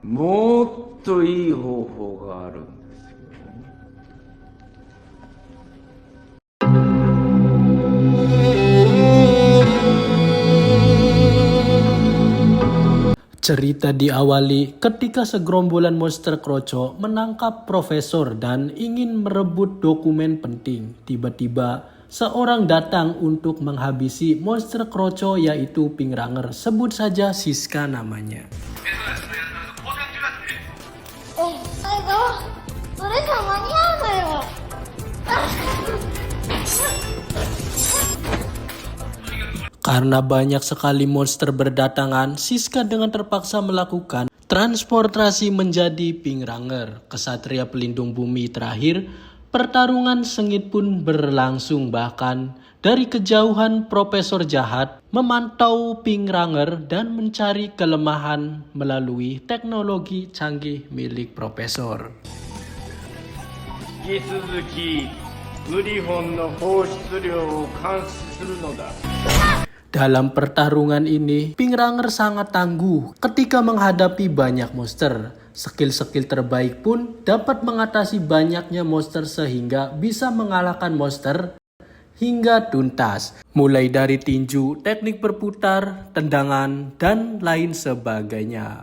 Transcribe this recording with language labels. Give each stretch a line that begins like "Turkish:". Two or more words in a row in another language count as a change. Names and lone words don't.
Japanese: もっといい方法があるんですよ。
Indonesian: Cerita diawali ketika segerombolan monster kroco menangkap profesor dan ingin merebut dokumen penting. Tiba-tiba seorang datang untuk menghabisi monster kroco yaitu Pink Ranger. Sebut saja Siska namanya.
Japanese: 最後それじゃ間に合うのよ。
Indonesian: Karena banyak sekali monster berdatangan, Siska dengan terpaksa melakukan transportasi menjadi Pink Ranger. Kesatria pelindung bumi terakhir, pertarungan sengit pun berlangsung, bahkan dari kejauhan Profesor Jahat memantau Pink Ranger dan mencari kelemahan melalui teknologi canggih milik Profesor.
Japanese: 引き続きグリフォンの放出量を監視するのだ。
Indonesian: Dalam pertarungan ini, Pink Ranger sangat tangguh ketika menghadapi banyak monster. Skill-skill terbaik pun dapat mengatasi banyaknya monster sehingga bisa mengalahkan monster hingga tuntas. Mulai dari tinju, teknik berputar, tendangan, dan lain sebagainya.